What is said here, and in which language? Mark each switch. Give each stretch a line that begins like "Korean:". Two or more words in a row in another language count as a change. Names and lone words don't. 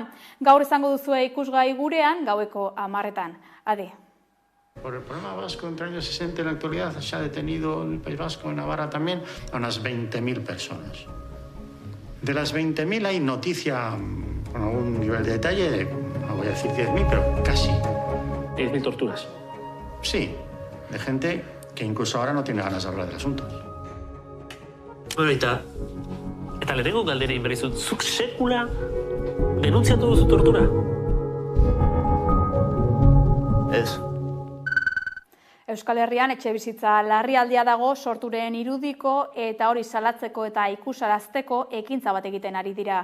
Basque: Gaur izango duzue ikusgai gurean gaueko 10:00. Adi.
Spanish: Por el problema vasco entre años 60 y la actualidad se ha detenido en el País Vasco, en Navarra también, a unas 20.000 personas. De las 20.000 hay noticia con algún nivel de detalle, no voy a decir 10.000, pero casi. 10.000 torturas. Sí, de gente que incluso ahora no tiene ganas de hablar del asunto.
Basque: Bueno, eta lehenengo galdera inberizut, zuk sekula denuntziatu duzu tortura? Ez. Euskal Herrian etxebizitza larrialdia dago sorturen irudiko eta hori salatzeko eta ikusarazteko ekintza bat egiten ari dira.